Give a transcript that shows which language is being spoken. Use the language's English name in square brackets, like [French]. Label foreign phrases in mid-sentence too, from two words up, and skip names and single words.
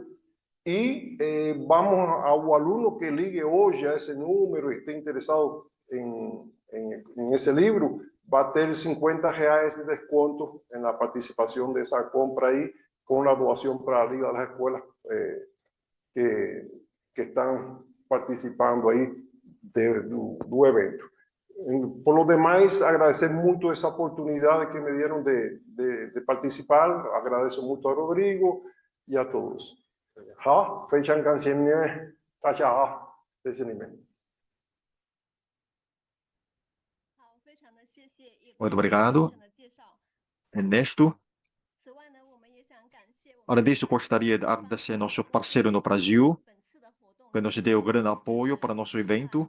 [Spanish] Y vamos al alumno que ligue hoy a ese número y esté interesado en ese libro, va a tener 50 reais de descuento en la participación de esa compra ahí, con la donación para la Liga de las Escuelas que están participando ahí del evento. Por lo demás, agradecer mucho esa oportunidad que me dieron de participar. Agradezco mucho a Rodrigo y a todos. [Chinese] 好，非常感谢您，大家好，谢谢你们。 [Portuguese] Muito obrigado, Ernesto. Além disso, gostaria de agradecer nosso parceiro no Brasil, que nos deu grande apoio para nosso evento.